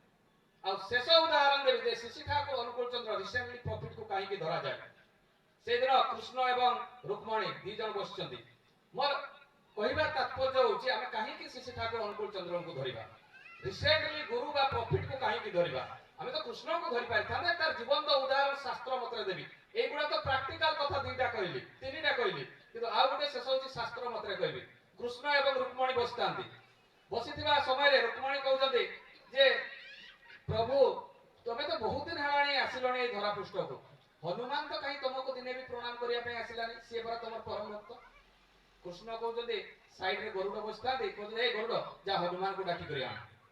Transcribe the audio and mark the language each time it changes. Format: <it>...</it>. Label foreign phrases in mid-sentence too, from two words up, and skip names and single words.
<or>ଆଉ ଶେଷ ଉଦାହରଣ ଦେବି ଯେ ଶ୍ରୀ ଠାକୁର ଅନୁକୂଳ ଚନ୍ଦ୍ର ରିସେଣ୍ଟଲି ପ୍ରଫିଟକୁ କାହିଁକି ଧରାଯାଏ ସେଦିନ କୃଷ୍ଣ ଏବଂ ରୁକ୍ମଣୀ ଦି ଜଣ ବସିଛନ୍ତି ମୋର କହିବାର ତାତ୍ପର୍ଯ୍ୟ ହଉଛି ଆମେ କାହିଁକି ଶ୍ରୀ ଠାକୁର ଅନୁକୂଳ ଚନ୍ଦ୍ରଙ୍କୁ ଧରିବା ରିସେଣ୍ଟଲି ଗୁରୁ ବା ପ୍ରଫିଟକୁ କାହିଁକି ଧରିବା ଆମେ ତ କୃଷ୍ଣଙ୍କୁ ଧରି ପାରିଥାନ୍ତେ ତାର ଜୀବନ୍ତ ଉଦାହରଣ ଶାସ୍ତ୍ର ମତରେ ଦେବି</or> <bn>এইগুলা তো প্র্যাকটিক্যাল কথা দুইটা কইলি তিনটা কইলি কিন্তু</bn> <or>ଆଉ ଗୋଟେ ଶେଷ ହଉଛି ଶାସ୍ତ୍ର ମତରେ କହିବି କୃଷ୍ଣ ଏବଂ ରୁକ୍ମଣୀ ବସିଥାନ୍ତି ବସିଥିବା ସମୟରେ ରୁକ୍ମଣୀ କହୁଛନ୍ତି ଯେ ପ୍ରଭୁ ତମେ ତ ବହୁତ ଦିନ ହେଲାଣି ଆସିଲଣି ଏଇ ଧରା ପୃଷ୍ଠକୁ ହନୁମାନ ତ କାହିଁ ତମକୁ ଦିନେ ବି ପ୍ରଣାମ କରିବା ପାଇଁ ଆସିଲାନି ସିଏ ପରା ତମର ପରମ ଭକ୍ତ କୃଷ୍ଣ କହୁଛନ୍ତି ସାଇଡରେ ଗରୁଡ ବସିଥାନ୍ତି କହୁଛନ୍ତି ଏଇ ଗରୁଡ ଯା ହନୁମାନଙ୍କୁ ଡାକି କରି ଆଣ</or>